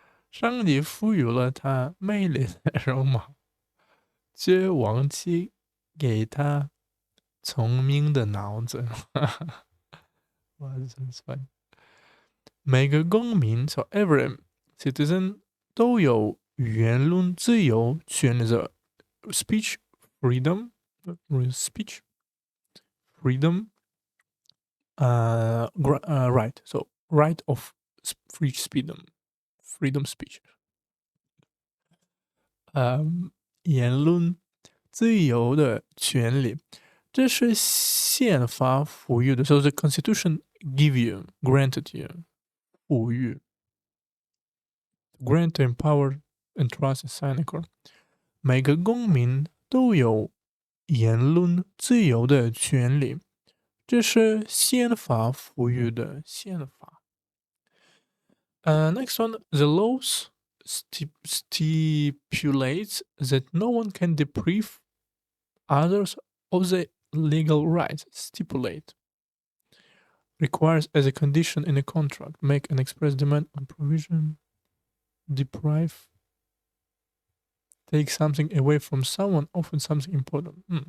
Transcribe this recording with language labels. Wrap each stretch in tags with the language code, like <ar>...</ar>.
<zh>上帝赋予了他美丽的容貌，却忘记给他聪明的脑子。哇，这真是烦。每个公民</zh> <en>so every citizen</en> <zh>都有言论自由权利的</zh> <en>speech freedom speech freedom right so right of free freedom speech</en> <zh>言论自由的权利，这是宪法赋予的。</zh> <en>So the Constitution give you granted you</en> <zh>赋予</zh> <en>grant to empower and trust sign accord。</en> <zh>每个公民都有言论自由的权利，这是宪法赋予的宪法。</zh> <en>Next one, the laws stipulates that no one can deprive others of the legal rights. Stipulate requires as a condition in a contract, make an express demand on provision, deprive, take something away from someone, often something important.</en>